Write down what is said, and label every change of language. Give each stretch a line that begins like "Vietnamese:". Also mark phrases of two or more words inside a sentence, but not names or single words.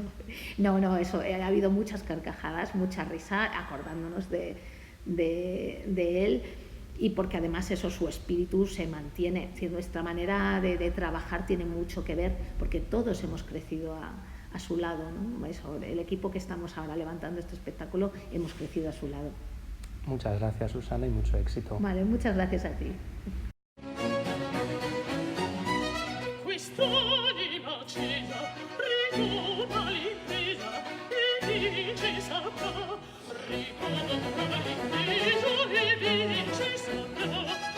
Spanish: No, eso, ha habido muchas carcajadas, mucha risa, acordándonos de él, y porque además eso, su espíritu se mantiene, es decir, nuestra manera de trabajar tiene mucho que ver, porque todos hemos crecido a su lado, ¿no? Eso, el equipo que estamos ahora levantando este espectáculo, hemos crecido a su lado. Muchas gracias, Susana, y mucho éxito. Vale, muchas gracias a ti.
Italian: Quest'anima accesa ricorda l'impresa e vince saprà, ricorda l'impresa e vince saprà.